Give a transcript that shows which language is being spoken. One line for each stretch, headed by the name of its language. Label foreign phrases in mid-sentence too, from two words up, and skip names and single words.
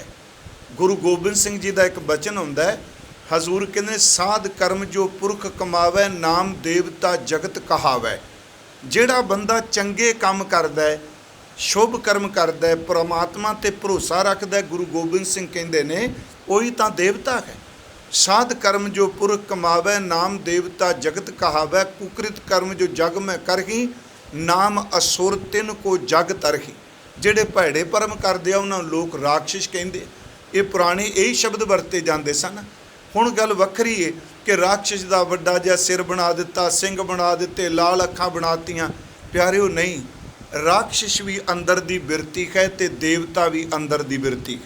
Punjabi: ਗੁਰੂ ਗੋਬਿੰਦ ਸਿੰਘ ਜੀ ਦਾ ਇੱਕ ਬਚਨ ਹੁੰਦਾ ਹੈ, ਹਜ਼ੂਰ ਕਹਿੰਦੇ ਸਾਧ ਕਰਮ ਜੋ ਪੁਰਖ ਕਮਾਵੈ, ਨਾਮ ਦੇਵਤਾ ਜਗਤ ਕਹਾਵੈ। ਜਿਹੜਾ ਬੰਦਾ ਚੰਗੇ ਕੰਮ ਕਰਦਾ ਹੈ, ਸ਼ੁਭ ਕਰਮ ਕਰਦਾ ਹੈ, ਪਰਮਾਤਮਾ 'ਤੇ ਭਰੋਸਾ ਰੱਖਦਾ, ਗੁਰੂ ਗੋਬਿੰਦ ਸਿੰਘ ਕਹਿੰਦੇ ਨੇ ਉਹੀ ਤਾਂ ਦੇਵਤਾ ਹੈ। ਸਾਧ ਕਰਮ ਜੋ ਪੁਰਖ ਕਮਾਵੈ, ਨਾਮ ਦੇਵਤਾ ਜਗਤ ਕਹਾਵੈ। ਕੁਕ੍ਰਿਤ ਕਰਮ ਜੋ ਜਗ ਮੇਂ ਕਰਹੀ, ਨਾਮ ਅਸੁਰ ਤਿਨ ਕੋ ਜਗ ਤਰਹੀ। ਜਿਹੜੇ ਭੈੜੇ ਪਰਮ ਕਰਦੇ ਆ ਉਹਨਾਂ ਨੂੰ ਲੋਕ ਰਾਖਸ਼ ਕਹਿੰਦੇ। ਇਹ ਪੁਰਾਣੇ ਇਹੀ ਸ਼ਬਦ ਵਰਤੇ ਜਾਂਦੇ ਸਨ। ਹੁਣ ਗੱਲ ਵੱਖਰੀ ਹੈ ਕਿ ਰਾਖਸ਼ ਦਾ ਵੱਡਾ ਜਿਹਾ ਸਿਰ ਬਣਾ ਦਿੱਤਾ, ਸਿੰਘ ਬਣਾ ਦਿੱਤੇ, ਲਾਲ ਅੱਖਾਂ ਬਣਾਤੀਆਂ। ਪਿਆਰਿਓ ਨਹੀਂ, ਰਾਖਸ਼ ਵੀ ਅੰਦਰ ਦੀ ਬਿਰਤੀ ਹੈ ਤੇ ਦੇਵਤਾ ਵੀ ਅੰਦਰ ਦੀ ਬਿਰਤੀ ਹੈ।